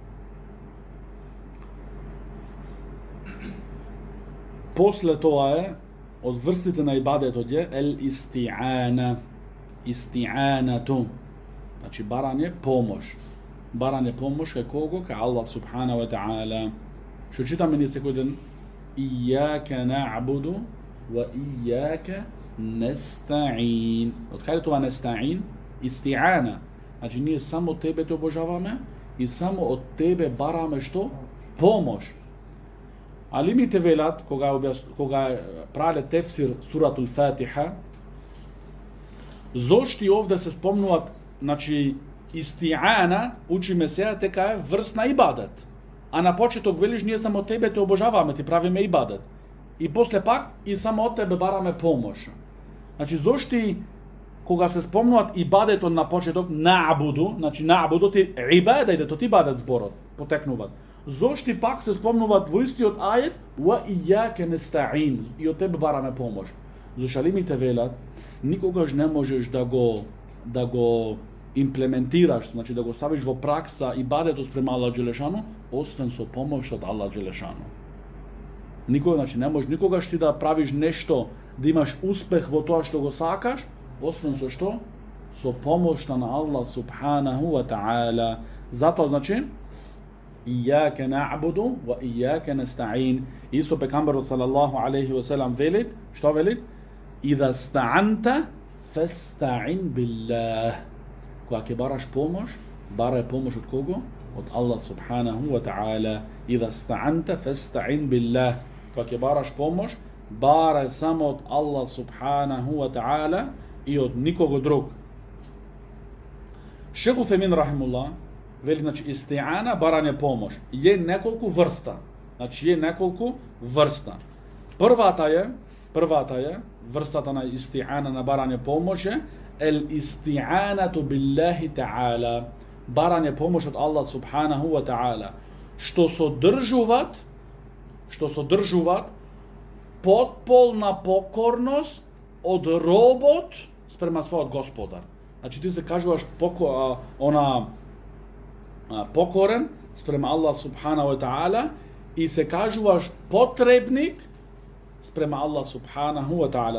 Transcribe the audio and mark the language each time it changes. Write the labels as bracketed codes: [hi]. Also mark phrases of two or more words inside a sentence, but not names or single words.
[mk] После тоа е од врстите на ибадетот е ел-исти'ана. Исти'анату. Значи барање помош. Барање помош кај кого? Кај [ar] الله سبحانه وتعالى. [mk] Што читаме ние секој ден? [ar] إياك نعبد وإياك نستعين. [mk] Од каде тоа нестаин? Исти'ана. Значи ние само тебе те обожаваме и само од тебе бараме што? Помош. Алимите велат кога правеле тефсир суратул Фатиха, зошто и овде се спомнуваат, значи исти'ана учиме сега дека е врст на ибадет. А на почеток велиш ние само тебе те обожаваме, ти правиме ибадет. И после пак и само од тебе бараме помош. Значи зошто и кога се спомнуваат ибадетот на почеток на'буду, значи на'буду ти ибадетот ибадет зборот потекнуваат. Зошто и пак се спомнуваат во истиот ајет [ar] وإياك نستعين, [mk] и од тебе бараме помош. Зошто алимите велат никогаш не можеш да го имплементираш, значи да го ставиш во пракса ибадетот спрема [ar] الله جل شأنه, [mk] освен со помош од [ar] الله جل شأنه. [mk] Никогаш, значи не можеш никогаш ти да правиш нешто, да имаш успех во тоа што го сакаш, освен со што? Со помошта на [ar] الله سبحانه وتعالى. [mk] Затоа значи [ar] إياك نعبد وإياك نستعين. [mk] Исто пегамберот [ar] صلى الله عليه وسلم [mk] велит, што велит? [ar] إذا استعنت فاستعن بالله. [mk] Кога ќе бараш помош, барај помош од кого? Од [ar] الله سبحانه وتعالى. إذا استعنت فاستعن بالله. [mk] Кога ќе бараш помош, барај само од [ar] الله سبحانه وتعالى [mk] и од никого друг. Шейх Утхаймин рахимуллах вели, значи исти'ана барање помош. Е неколку врста. Значи е неколку врста. Првата е врстата на исти'ана на барање помош е [ar] الاستعانة بالله تعالى. [mk] Барање помош од [ar] الله سبحانه وتعالى. [mk] Што содржуваат потполна покорност од робот спрема својот Господар. Значи ти се кажуваш покорен спрема [ar] الله سبحان وتعالى [mk] и се кажуваш потребник спрема [ar] الله سبحانه وتعالى.